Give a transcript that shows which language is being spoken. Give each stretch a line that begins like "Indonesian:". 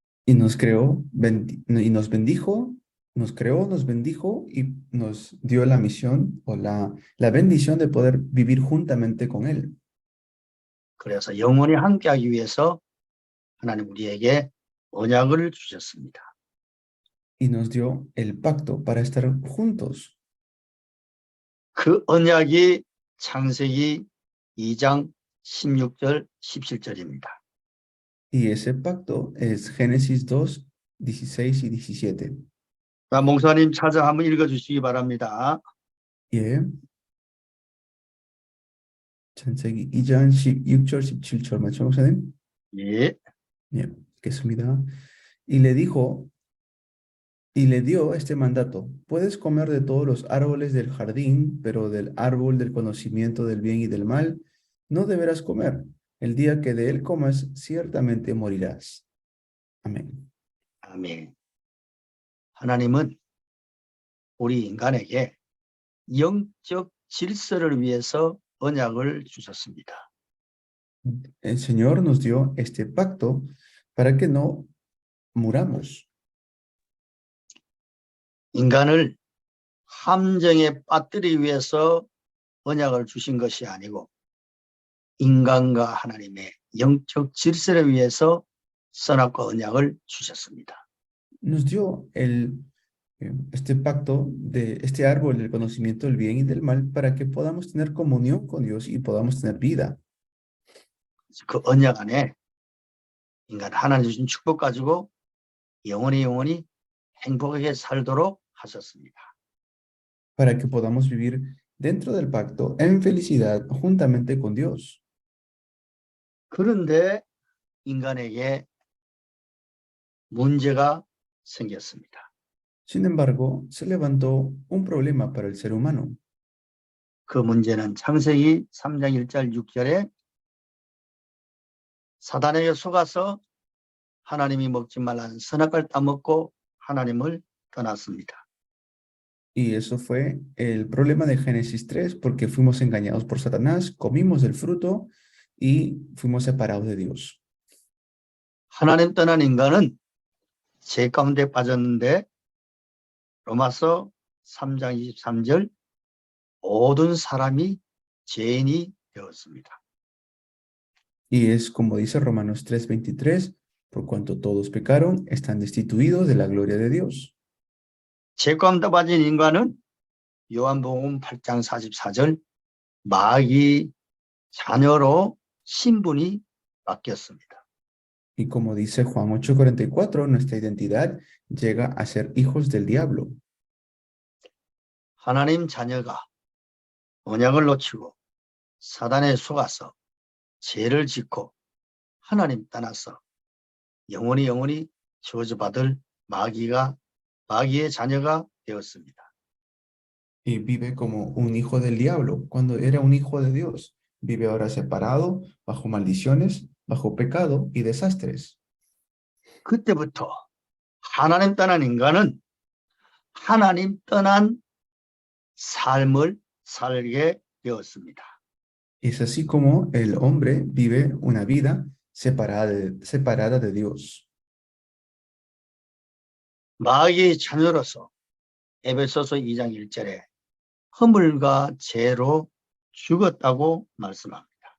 Spanish: Y nos creó, y nos bendijo, nos creó, nos bendijo y nos dio la misión o la bendición de poder vivir juntamente con Él.
Korean: 그래서 영원히 함께하기 위해서 하나님 우리에게 언약을 주셨습니다.
Spanish: Y nos dio el pacto para estar juntos.
Korean: 그 언약이 창세기 2장 16절 17절입니다.
Spanish: Y ese pacto es Génesis 2, 16 y 17.
Korean: 자, 목사님 찾아 한번 읽어주시기 바랍니다. 예. 창세기 2장 16절 17절 맞죠, 목사님? 예. 예, 읽겠습니다.
Spanish: Y le dijo, y le dio este mandato: puedes comer de todos los árboles del jardín, pero del árbol del conocimiento del bien y del mal no deberás comer, El día que de él comas, ciertamente morirás. Amén.
Korean: 아멘. 하나님은 우리 인간에게 영적 질서를 위해서 언약을 주셨습니다.
Spanish: El Señor nos dio este pacto para que no muramos.
Korean: 인간을 함정에 빠뜨리기 위해서 언약을 주신 것이 아니고 인간과 하나님의 영적 질서를 위해서 선악과 언약을 주셨습니다.
Spanish: Nos dio este pacto de este árbol del conocimiento del bien y del mal para que podamos tener comunión con Dios y podamos tener vida.
Korean: 그 언약 안에 인간 하나님 주신 축복 가지고 영원히 행복하게 살도록 하셨습니다.
Spanish: Para que podamos vivir dentro del pacto en felicidad juntamente con Dios.
Korean: 그런데 인간에게 문제가 생겼습니다.
Spanish: Sin embargo, se levantó un problema para el ser humano.
Korean: 그 문제는 창세기 3장 1절 6절에 사단에게 속아서 하나님이 먹지 말라는 선악과를 따먹고 하나님을 떠났습니다.
Spanish: Y eso fue el problema de Génesis 3, porque fuimos engañados por Satanás, comimos del fruto y fuimos separados de Dios.
Korean: 하나님 떠난 인간은 죄 가운데 빠졌는데 로마서 3장 23절 모든 사람이 죄인이 되었습니다.
Spanish: Y es como dice Romanos 3:23, por cuanto todos pecaron, están destituidos de la gloria de Dios.
Korean: 죄 가운데 빠진 인간은 요한복음 8장 44절 마귀 자녀로 신분이 바뀌었습니다.
Spanish: Y como dice Juan 8:44, nuestra identidad llega a ser hijos del diablo.
Korean: 하나님 자녀가 언약을 놓치고 사단에 속아서 죄를 짓고 하나님 떠나서 영원히 저주받을 마귀의 자녀가 되었습니다.
Spanish: Y vive como un hijo del diablo, cuando era un hijo de Dios. Vive ahora separado, bajo maldiciones, bajo pecado y desastres.
Korean: 그때부터 하나님 떠난 인간은 하나님 떠난 삶을 살게 되었습니다.
Spanish: Es así como el hombre vive una vida separada de Dios.
Korean: 마귀의 자녀로서 에베소서 2장 1절에 허물과 죄로 죽었다고 말씀합니다.